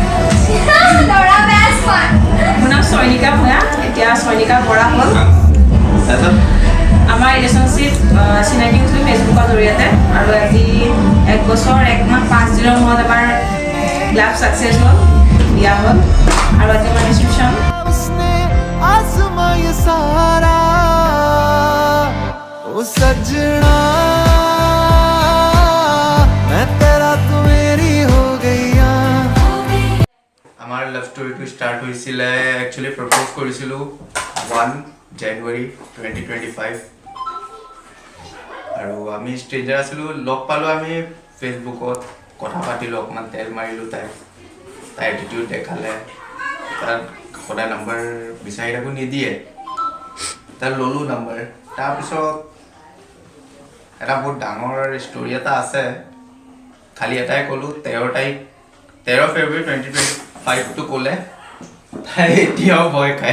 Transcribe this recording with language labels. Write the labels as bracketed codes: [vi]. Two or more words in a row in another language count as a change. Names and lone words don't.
[as] মোৰ নাম চয়নিকা ভূঞা এতিয়া চয়নিকা বৰা হ'ল তাৰপিছত আমাৰ ৰিলেশ্যনশ্বিপ চিনাকি হৈছিলোঁ ফেচবুকৰ জৰিয়তে আৰু আজি 1 বছৰ 1 মাহ 5 দিনৰ মূৰত আমাৰ [en] love success [as] হ'ল বিয়া হ'ল আৰু আজি আমাৰ ৰিচিপশ্যন [hi] उसने आजमाया सारा ओ सजना मैं तेरा तू मेरी हो गईया [as] আমাৰ লাভ ষ্টৰিটো ষ্টাৰ্ট হৈছিলে [en] actually propose [as] কৰিছিলোঁ 1 জানুৱাৰী 2025 আৰু আমি ষ্ট্ৰেঞ্জাৰ আছিলোঁ লগ পালোঁ আমি ফেচবুকত কথা পাতিলোঁ অকণমান তেল মাৰিলোঁ তাই এটিটিউড দেখালে তাত সদায় নাম্বাৰ বিচাৰি থাকোঁ নিদিয়ে তাত ল'লোঁ নাম্বাৰ তাৰপিছত এটা বহুত ডাঙৰ ষ্টৰি এটা আছে খালি এটাই ক'লোঁ 13 ফেব্ৰুৱাৰী 2025টো ক'লে তাই এতিয়াও ভয় খায়